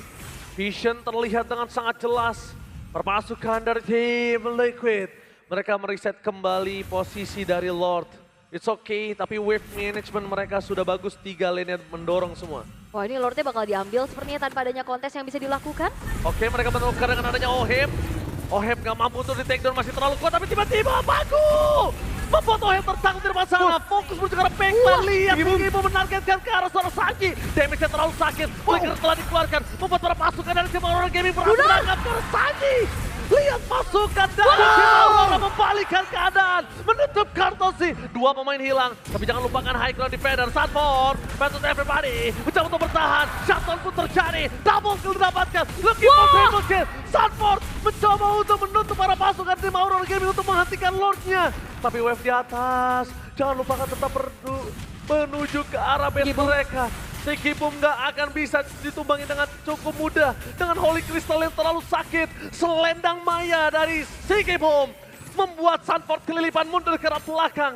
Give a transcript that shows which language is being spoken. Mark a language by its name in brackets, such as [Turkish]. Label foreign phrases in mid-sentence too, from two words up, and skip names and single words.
[Indonesian] Vision terlihat dengan sangat jelas. Perpasukan dari tim Liquid. Mereka mereset kembali posisi dari Lord. [English] It's okay, [Indonesian] tapi [English] wave management [Indonesian] mereka sudah bagus. 3 lane mendorong semua. Wah, ini Lordnya bakal diambil sepertinya tanpa adanya kontes yang bisa dilakukan. Oke, mereka menukar dengan adanya Oheb. Oheb gak mampu untuk di [English] take down, [Indonesian] masih terlalu kuat. Tapi tiba-tiba Bagu membuat Oheb tertanggung di depan sana. Fokus menuju ke arah Pengman. Lihat Ibu menargetkan ke arah seorang Sanji. Damage-nya terlalu sakit. Flicker telah dikeluarkan. Membuat para pasukan dari tim Aurora Gaming berhasil menangkap ke arah Sanji. Lihat pasukan dari tim Aurora membalikkan keadaan. Menutup Kartosi. 2 pemain hilang. Tapi jangan lupakan [English] high ground defender. [Indonesian] Sanford. Bantu everybody. Mencoba untuk bertahan. Shutdown pun terjadi. Double kill didapatkan. [English] Looking for triple kill. [Indonesian] Sanford mencoba untuk menutup para pasukan tim Aurora Gaming untuk menghentikan Lordnya. Tapi wave di atas. Jangan lupakan tetap menuju ke arah base mereka. Si Gibum nggak akan bisa ditumbangi dengan cukup mudah. Dengan Holy Crystal yang terlalu sakit. Selendang maya dari si Gibum membuat Sanford kelilipan mundur ke arah belakang.